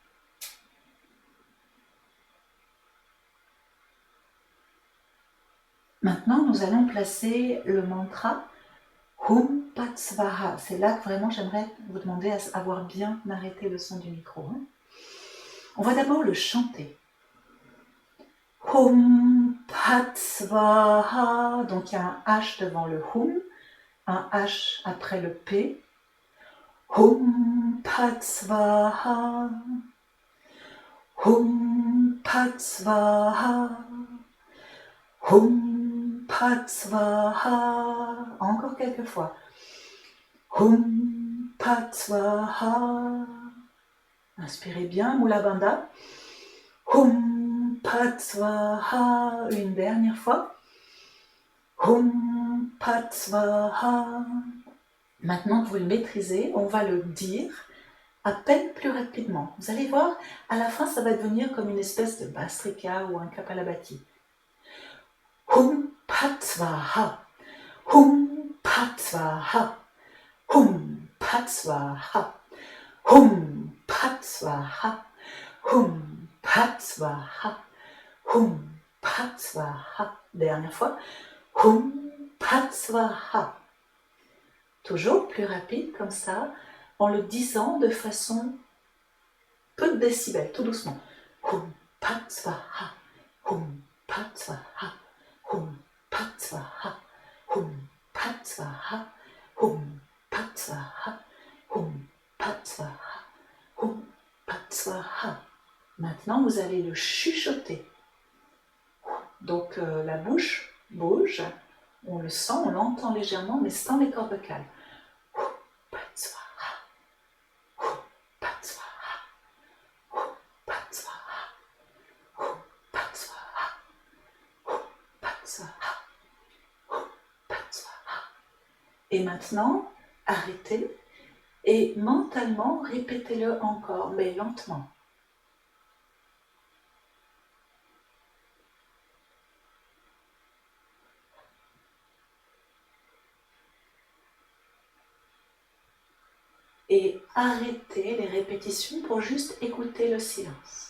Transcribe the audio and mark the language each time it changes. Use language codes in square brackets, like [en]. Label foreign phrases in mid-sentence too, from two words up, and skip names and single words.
[fr] Maintenant, nous allons placer le mantra [sa] Hum Pat Svaha. [fr] C'est là que vraiment j'aimerais vous demander à avoir bien arrêté le son du micro. On va d'abord le chanter. [sa] Hum Pat Svaha. [fr] Donc il y a un H devant le Hum, un H après le P. [sa] Hum Pat Svaha. Hum Pat Svaha. Hum Pat Svaha. [fr] Encore quelques fois. [sa] Hum Pat Svaha. [fr] Inspirez bien, [sa] Mula Bandha. Hum Pat Svaha. [fr] Une dernière fois. [sa] Hum Pat Svaha. [fr] Maintenant que vous le maîtrisez, on va le dire à peine plus rapidement. Vous allez voir, à la fin, ça va devenir comme une espèce de Bhastrika ou un Kapalabhati. [sa] Hum Pat Svaha. Hum Pat Svaha. Hum Pat Svaha. Hum Pat Svaha. Hum Pat Svaha. Hum Pat Svaha. [fr] Dernière fois. [sa] Hum Pat Svaha. [fr] Toujours plus rapide comme ça, en le disant de façon peu de décibels, tout doucement. [sa] Hum Pat Svaha. Hum Pat Svaha. Hum Pat Svaha. Hum Pat Svaha. Hum Pat Svaha. Hum Pat Svaha. Hum Pat Svaha. [fr] Maintenant, vous allez le chuchoter. Donc, la bouche bouge, on le sent, on l'entend légèrement, mais sans les cordes vocales. [sa] Hum Pat Svaha. Hum Pat Svaha. Hum Pat Svaha. Hum Pat Svaha. Hum Pat Svaha. Hum Pat Svaha. [fr] Et maintenant, arrêtez et mentalement répétez-le encore, mais lentement. Et arrêtez les répétitions pour juste écouter le silence.